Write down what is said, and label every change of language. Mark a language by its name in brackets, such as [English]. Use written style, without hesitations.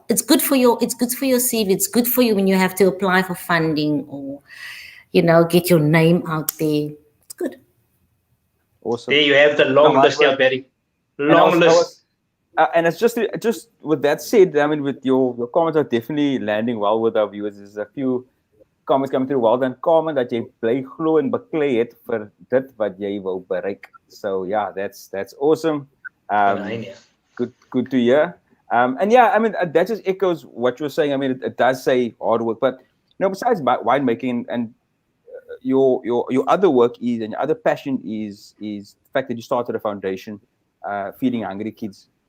[English] It's good for your CV. It's good for you when you have to apply for funding or, get your name out there. It's good. Awesome. There you have the long list, yeah, Barry. Long list. And it's just with that said, I mean, with your comments are definitely landing well with our viewers. There's a few comments coming through. [Afrikaans] Well done, Carmen, dat jy bly glo en beklei het vir dit wat jy wou bereik. [English] So yeah, that's awesome. Good to hear. And yeah, I mean, that just echoes what you were saying. I mean, it does say hard work, but besides winemaking and your other work is, and your other passion is the fact that you started a foundation feeding hungry kids.